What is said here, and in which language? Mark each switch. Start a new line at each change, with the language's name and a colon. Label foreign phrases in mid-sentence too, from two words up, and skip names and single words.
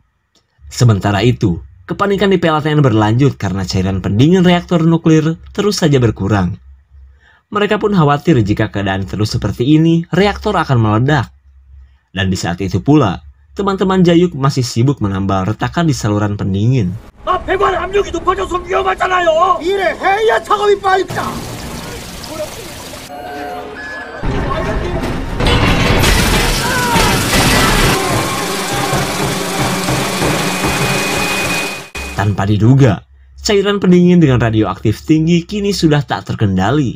Indonesian: Sementara itu, kepanikan di PLTN berlanjut karena cairan pendingin reaktor nuklir terus saja berkurang. Mereka pun khawatir jika keadaan terus seperti ini, reaktor akan meledak. Dan di saat itu pula, teman-teman Jayuk masih sibuk menambal retakan di saluran pendingin.
Korean: 배관 압력이 높아져서 위험하잖아요. 이래 해야 작업이 빠르다.
Indonesian: Tanpa diduga, cairan pendingin dengan radioaktif tinggi kini sudah tak terkendali.